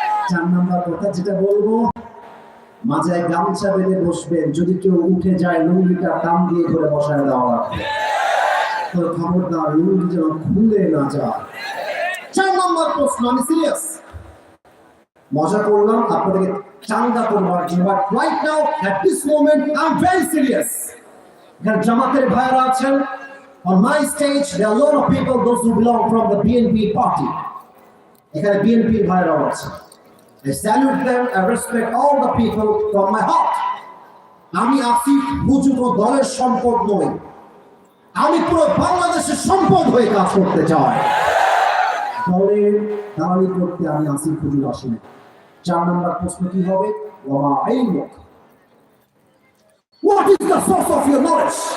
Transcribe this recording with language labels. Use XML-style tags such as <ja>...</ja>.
<bn>4 নম্বর কথা যেটা বলবো, মাঝে গামছা বেঁধে বসবেন, যদি কেউ উঠে যায় লুঙ্গিটা টান দিয়ে ধরে বসায় দেওয়া লাগবে। তো খবরদার লুঙ্গি যেন খুলে না যায়। 4 নম্বর প্রশ্ন, আমি সিরিয়াস, মজা করলাম আপনাদেরকে চাঙ্গা করবার জন্য,</bn> <en>But right now at this moment I am very serious.</en> <bn>এখানে জামাতের ভাইরা আছেন,</bn> <en>on my stage there are a lot of people, those who belong from the BNP party.</en> <bn>এখানে BNP ভাইরা আছেন,</bn> <en>I salute them, I respect all the people from my heart.</en> <bn>আমি আসিফ হুজুর দলের সম্পদ নই, আমি পুরো বাংলাদেশের সম্পদ হয়ে কাজ করতে চাই। দলের দালালি করতে আমি আসিফ হুজুর আসি না। 4 নম্বর প্রশ্ন কি হবে?</bn> <ar>ওয়া ইলমুক,</ar> <en>What is the source of your knowledge?</en>